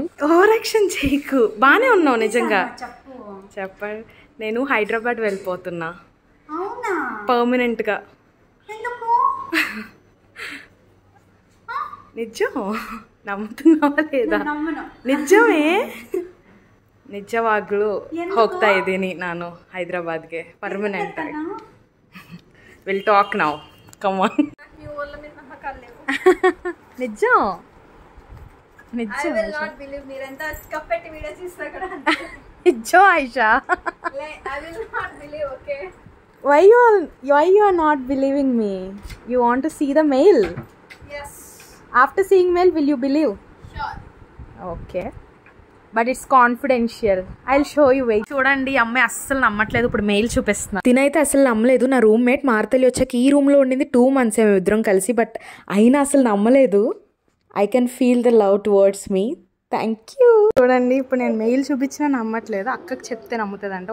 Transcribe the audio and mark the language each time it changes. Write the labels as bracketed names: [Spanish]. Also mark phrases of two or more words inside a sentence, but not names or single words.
[English] over action [Telugu] చేయకు, బాగానే ఉన్నావు నిజంగా. చెప్పండి, నేను హైదరాబాద్ వెళ్ళిపోతున్నా పర్మనెంట్గా. నిజం, నమ్ముతున్నావా లేదా? [Kannada] నిజమే, నిಜವಾಗ್ಲೂ ಹೋಗ್ತಾ ಇದ್ದೀನಿ ನಾನು ಹೈದರಾಬಾದ್ಗೆ ಪರ್ಮನೆಂಟ್ ಆಗಿ. [English] will talk now, come on. [Telugu] నిజం నిజం నిజం ఆయిషా. [English] why you are not believing me? You want to see the mail? Yes. After seeing mail, will you believe? Sure. Okay. But it's confidential. I'll show you. Wait. [Telugu] చూడండి, అమ్మాయి అస్సలు నమ్మట్లేదు. ఇప్పుడు మెయిల్ చూపిస్తున్నా. తినైతే అసలు నమ్మలేదు. నా రూమ్మేట్ మార్తలి వచ్చాక ఈ రూమ్లో ఉండింది 2 months మేము ఇద్దరం కలిసి. [English] బట్ [Telugu] అయినా అసలు నమ్మలేదు. [English] I can feel the love towards me. thank you. [Telugu] చూడండి, ఇప్పుడు నేను మెయిల్ చూపించినా నమ్మట్లేదు. అక్కకి చెప్తే నమ్ముతుంది అంటే.